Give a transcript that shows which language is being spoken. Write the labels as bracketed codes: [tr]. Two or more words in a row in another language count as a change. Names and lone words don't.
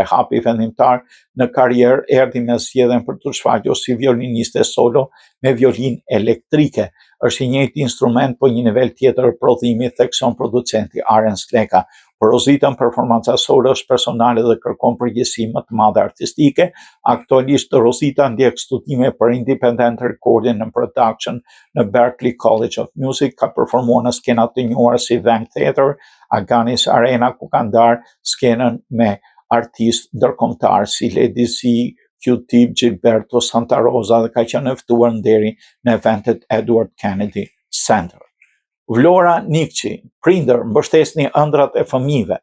[sq] Hapi vendimtar në karrierë erdhi me zgjedhjen për të shfaqur si violiniste solo me violinë elektrike. Është i njëjti instrument, po një nivel tjetër prodhimi, thekson producenti Aren Sleka. Por Rosita në performanca solo është personale dhe kërkon përgjegjësi më të madhe artistike. Aktualisht Rosita ndjek studime për [en] Independent Recording and Production [sq] në Berklee College of Music, ka performuar në skena të njohura si Vang Theater, Aganis Arena, ku ka ndarë skenën me artistë ndërkombëtar si Lady Z, Q-Tip, Gilberto Santa Rosa, dhe ka qenë ftuar nderi në eventet Edward Kennedy Center. Vlora Nikçi, prindër, mbështesni ëndrat e fëmijëve.